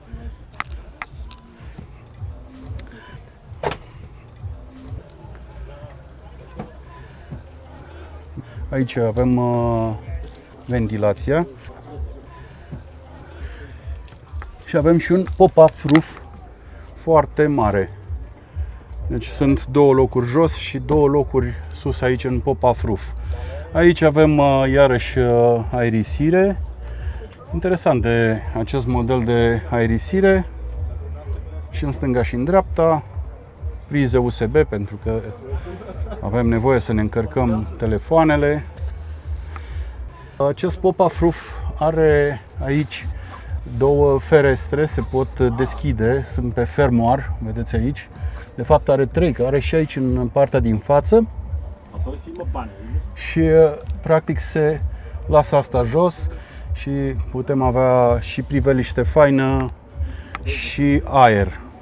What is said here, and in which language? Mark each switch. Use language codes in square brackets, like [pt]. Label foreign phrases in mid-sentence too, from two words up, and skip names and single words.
[ro] Aici avem ventilația și avem și un [en] pop-up roof [ro] foarte mare. Deci sunt două locuri jos și două locuri sus aici în [en] pop-up roof. [ro] Aici avem iarăși aerisire. Interesant de acest model de aerisire. și în stânga și în dreapta, prize USB pentru că avem nevoie să ne încărcăm telefoanele. Acest [en] pop-up roof [ro] are aici două ferestre, se pot deschide, sunt pe fermoar, vedeți aici. De fapt are trei, că are și aici în partea din față. Și practic se lasă asta jos și putem avea și priveliște faină și aer.